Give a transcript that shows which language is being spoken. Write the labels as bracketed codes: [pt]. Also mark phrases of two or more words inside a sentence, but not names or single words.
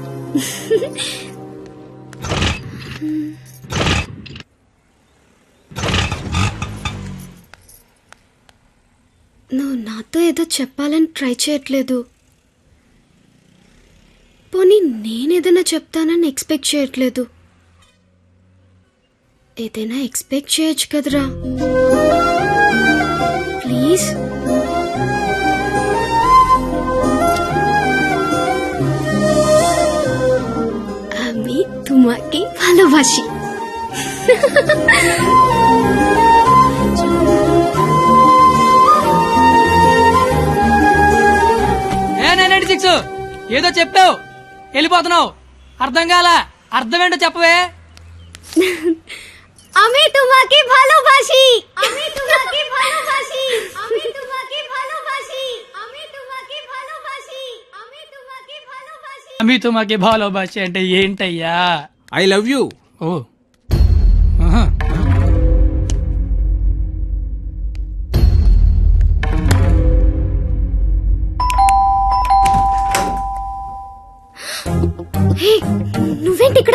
[te] నువ్వు నాతో ఏదో చెప్పాలని ట్రై చేయట్లేదు. పోనీ నేనేదైనా చెప్తానని ఎక్స్పెక్ట్ చేయట్లేదు. ఏదైనా ఎక్స్పెక్ట్ చేయొచ్చు కదరా, ప్లీజ్. [bn] আমি তোমাকে ভালোবাসি. [te] ఏదో చెప్పావు, వెళ్ళిపోతున్నావు. అర్థం కాల, అర్థం ఏంటో చెప్పవే. [bn] আমি তোমাকে ভালোবাসি. আমি তোমাকে ভালোবাসি. আমি তোমাকে ভালোবাসি. আমি তোমাকে ভালোবাসি. আমি তোমাকে ভালোবাসি. মি তোমাকে ভালোবাসি [te] అంటే ఏంటయ్యా? [en] I love you. [te] ఓ ఆహా. హే, నువ్వేంటి ఇక్కడ?